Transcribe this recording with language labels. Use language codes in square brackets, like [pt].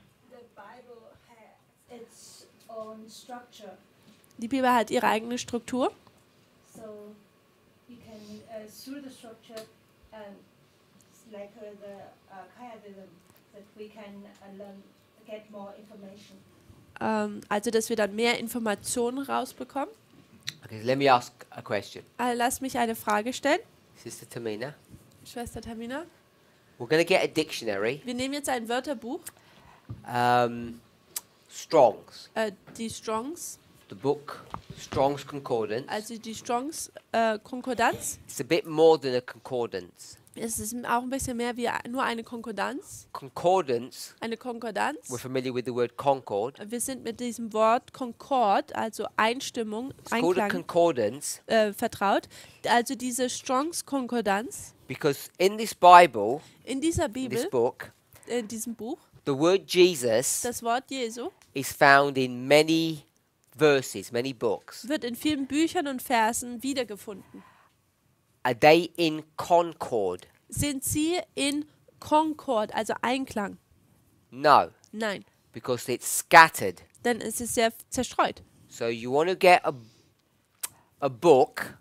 [en] The Bible has its own structure, [de] Die Bibel hat ihre eigene Struktur. [en] so you can through the structure, it's like the chiasm, that we can learn, get more information. [de] Also, dass wir dann mehr Informationen rausbekommen. [en] Okay, let me ask a question. [de] Lass mich eine Frage stellen. [en] Sister Tamina, [de] Schwester Tamina. [en] we're going to get a dictionary. [de] Wir nehmen jetzt ein Wörterbuch, [en] Strong's. [de] Die Strongs, [en] The book Strong's Concordance. [de] also die Strongs Konkordanz. [en] It's a bit more than a concordance. [de] Es ist auch ein bisschen mehr wie nur eine Konkordanz. [en] Concordance, [de] Eine Konkordanz. [en] we're familiar with the word concord. [de] Wir sind mit diesem Wort Concord, also Einstimmung, [en] It's called a [de] Einklang, [en] concordance [de] vertraut. Also diese Strongs Konkordanz [en] because in this Bible, [de] in dieser [en] in this [de] Bibel, [en] book, [de] in diesem Buch, [en] the word Jesus [de] das Wort Jesu [en] is found in many verses, many books. [de] wird in vielen Büchern und Versen wiedergefunden. [en] Are they in concord? [de] Sind sie in Concord, also Einklang? [en] No, [de] Nein, [en] because it's scattered. [de] denn es ist sehr zerstreut. [en] So you want to get a book